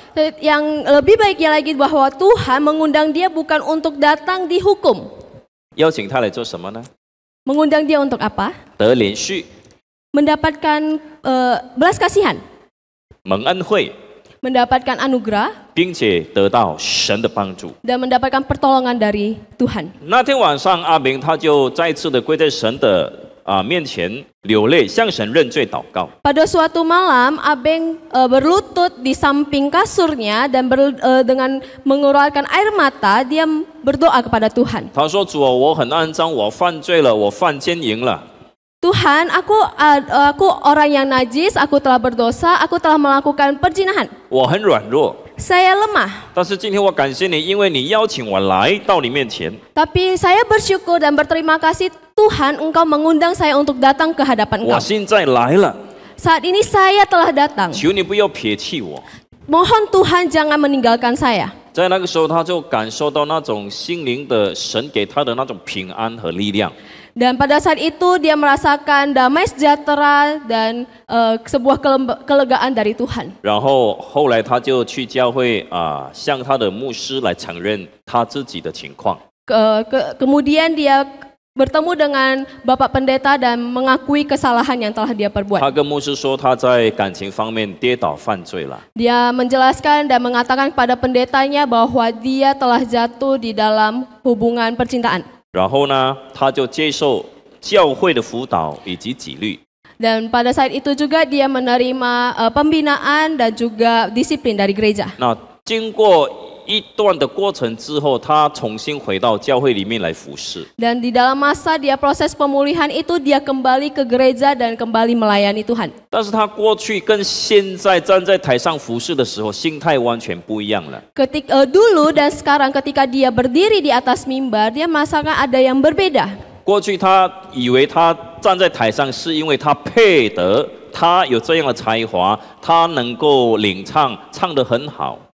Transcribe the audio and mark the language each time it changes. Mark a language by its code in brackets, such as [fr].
[id] Yang lebih baiknya lagi bahwa Tuhan mengundang dia bukan untuk datang dihukum. [zh] 邀请他来做什么呢？ [id] Mengundang dia untuk apa? [zh] 得连续、 [id] Mendapatkan belas kasihan, [zh] 蒙恩惠， [id] mendapatkan anugerah, [zh] 并且得到神的帮助。 [id] dan mendapatkan pertolongan dari Tuhan. [zh] 那天晚上，阿明他就再次的跪在神的面前流泪，向神认罪祷告。 [id] Pada suatu malam, Abeng berlutut di samping kasurnya dan dengan mengeluarkan air mata, dia berdoa kepada Tuhan. [zh] 他说：“主啊，我很肮脏，我犯罪了，我犯奸淫了。 [id] Tuhan, aku orang yang najis, aku telah berdosa, aku telah melakukan perzinahan. [zh] 我很软弱， [id] Saya lemah. [zh] 但是今天我感谢你，因为你邀请我来到你面前。 [id] Tapi saya bersyukur dan berterima kasih Tuhan, Engkau mengundang saya untuk datang ke hadapan [zh] 我现在来了， [id] Saat ini saya telah datang. [zh] 求你不要撇弃我。” [id] Mohon Tuhan jangan meninggalkan saya. [zh] 在那个时候，他就感受到那种心灵的神给他的那种平安和力量。 [id] Dan pada saat itu dia merasakan damai sejahtera dan sebuah kelegaan dari Tuhan. [zh] 然后后来他就去教会向他的牧师来承认他自己的情况。 [id] Kemudian dia bertemu dengan Bapak Pendeta dan mengakui kesalahan yang telah dia perbuat. [zh] 他跟牧师说他在感情方面跌倒犯罪了。 [id] Dia menjelaskan dan mengatakan kepada pendetanya bahwa dia telah jatuh di dalam hubungan percintaan. [zh] 然后呢，他就接受教会的辅导以及纪律。 [id] Dan pada saat itu juga dia menerima pembinaan dan juga disiplin dari gereja. [zh] 那经过一段的过程之后，他重新回到教会里面来服侍。 [id] Dan di dalam masa dia proses pemulihan itu dia kembali ke gereja dan kembali melayani Tuhan. [zh] 但是他过去跟现在站在台上服侍的时候，心态完全不一样了。 [id] Dulu dan sekarang ketika dia berdiri di atas mimbar, dia merasakan ada yang berbeda. [zh] 过去他以为他站在台上是因为他配得，他有这样的才华，他能够领唱，唱得很好。